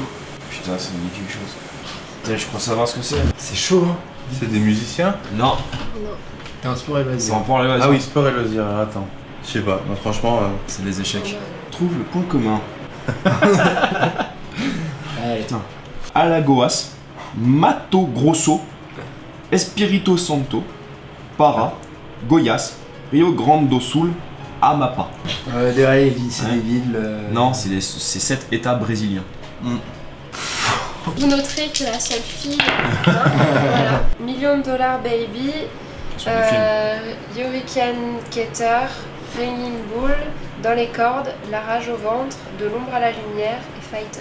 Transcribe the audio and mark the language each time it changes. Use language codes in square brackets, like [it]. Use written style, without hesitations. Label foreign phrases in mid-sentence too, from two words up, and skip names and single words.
[fr] Putain, ça me dit quelque chose. Putain, je crois savoir ce que c'est. C'est chaud, hein? C'est des musiciens. Non, Non. T'es un sport et c'est loisir. en point les Ah oui, sport et loisirs. Alors, attends. Je sais pas. Non, franchement. c'est des échecs. Trouve le point commun. Allez. Putain. Alagoas, Mato Grosso, Espirito Santo, Para, Goiás, Rio Grande do Sul, Amapá. Allez, c'est Ouais. des villes. Non, c'est 7 états brésiliens. Vous noterez que la seule fille, hein, voilà. Million de dollars baby, Sur le film. Hurricane Keter, Ringing Bull, Dans les cordes, La rage au ventre, De l'ombre à la lumière et Fighter.